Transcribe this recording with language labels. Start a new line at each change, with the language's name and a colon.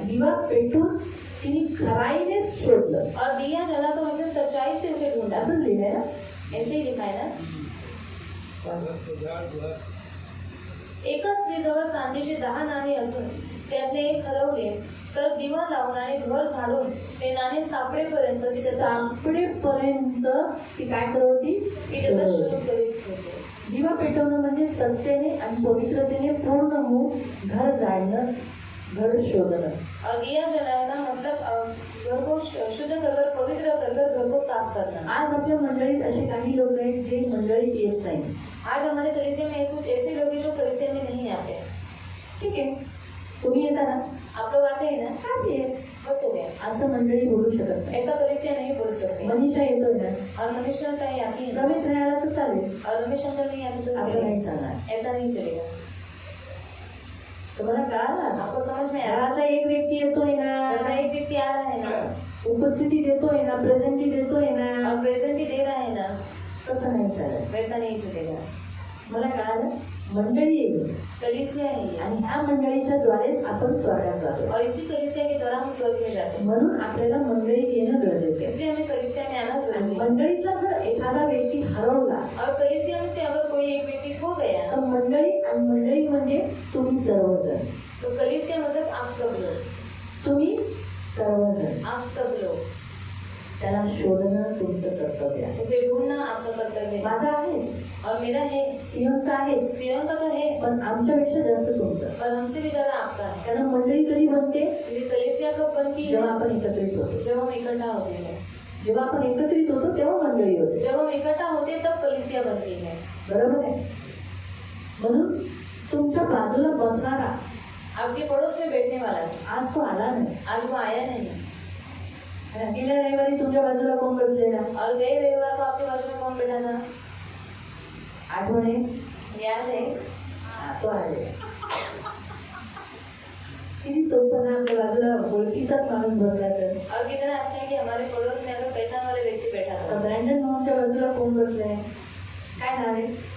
Marathi: दिवा पेटून तिने खराईने शोधलं.
Hindi: और दिया जला तो उसने सच्चाई से उसे ढूंढा.
Marathi: असंच लिहिलंय ना.
Hindi: ऐसे ही लिखा है ना.
Marathi: एका स्त्रीजवळ चांदीचे 10 नाणे असून त्यातले एक हरवले, तर दिवा लावून आणि घर झाडून ते नाणे सापडेपर्यंत ती त्याचा सापडेपर्यंत ती काय करत होती? शोध करीत होती. दिवा पेटवणं म्हणजे सत्याने आणि पवित्रतेने पूर्ण होऊन घर जाणणं, घर शोधणं.
Hindi: और दिया जलाना मतलब घर को शुद्ध कर कर, पवित्र कर कर घर को साफ करना।
Marathi: आज आपल्या मंडळीत असे काही लोक आहेत जे मंडळीत येत नाही.
Hindi: आज हमारे कलीसिया में कुछ ऐसे लोग हैं जो कलीसिया में नहीं आते।
Marathi: ठीक आहे, तुम्ही येता ना,
Hindi: आप लोग आते हैं ना, हां ये बस हो गया।
Marathi: असं मंडळी बोलू शकत नाही.
Hindi: ऐसा कलीसिया नहीं बोल सकते।
Marathi: मनीषा येतोय ना,
Hindi: और मनुष्य कहीं आती है ना,
Marathi: रमेश नाही आला तर चालेल,
Hindi: और रमेश अंकल नहीं आते तो
Marathi: असं
Hindi: चलेगा।
Marathi: नाही चालणार.
Hindi: ऐसा नहीं चलेगा।
Marathi: तुम्हाला कळालं?
Hindi: आपको समझ में आया?
Marathi: घरातला एक व्यक्ती येतोय ना,
Hindi: वरना एक व्यक्ति आ रहा है ना,
Marathi: उपस्थिती देतोय ना, प्रेझेंटी देतोय ना,
Hindi: और प्रेजेंट भी दे रहा है ना,
Marathi: तसं नाही चालत.
Hindi: वैसा नहीं चलेगा।
Marathi: मला कळालं, मंडळी आहे
Hindi: कलीसिया है ये,
Marathi: आणि ह्या मंडळीच्या द्वारेच आपण स्वर्गात जातो.
Hindi: और इसी कलीसिया के द्वारा हम स्वर्ग में जाते हैं।
Marathi: म्हणून आपल्याला मंडळीत येणं गरजेचं आहे.
Hindi: इसलिए हमें कलीसिया में आना जरूरी है।
Marathi: मंडळीतला जर एखादा व्यक्ती हरवला
Hindi: और कलीसिया में से अगर कोई एक व्यक्ति खो गया,
Marathi: तर मंडळी, आणि मंडळी म्हणजे तुम्ही सर्वजण,
Hindi: तो कलीसिया मतलब आप सब लोग,
Marathi: तुम्ही सर्वजण
Hindi: आप सब लोग,
Marathi: त्याला शोधणं तुमचं कर्तव्य आहे.
Hindi: उसे ढूंढना आपका कर्तव्य है।
Marathi: माझा आहेच,
Hindi: और मेरा है,
Marathi: सिंहचा आहेच,
Hindi: सियोन का तो है,
Marathi: पण आमच्यापेक्षा जास्त तुमचं.
Hindi: पर हमसे भी ज्यादा आपका है।
Marathi: कारण मंडळी कधी बनते?
Hindi: क्योंकि कलीसिया कब बनती है?
Marathi: जेव्हा आपण एकत्रित होतो.
Hindi: जब हम इकट्ठा होते हैं।
Marathi: जेव्हा आपण एकत्रित होतो तेव्हा मंडळी होते.
Hindi: जब हम इकट्ठा होते तब कलीसिया बनती है।
Marathi: बरोबर आहे? म्हणून तुमच्या बाजूला बसणारा
Hindi: आपके पड़ोस में बैठने वाला है,
Marathi: आज तो आला नाही.
Hindi: आज वो आया नहीं।
Marathi: आणि गेल्या रविवारी तुमच्या बाजूला कोण बसलेला?
Hindi: और गए रविवार को आपके बाजू में कौन बैठा था?
Marathi: आठवण आहे?
Hindi: याद है?
Marathi: तो आले. किती सोपं ना, आपल्या बाजूला ओळखीचाच माणूस बसला तर.
Hindi: और कितना अच्छा है कि हमारे पड़ोस में अगर पहचान वाले व्यक्ति बैठा
Marathi: आता
Hindi: था।
Marathi: ब्रँडन मोहनच्या बाजूला कोण बसलाय? काय नाव आहे?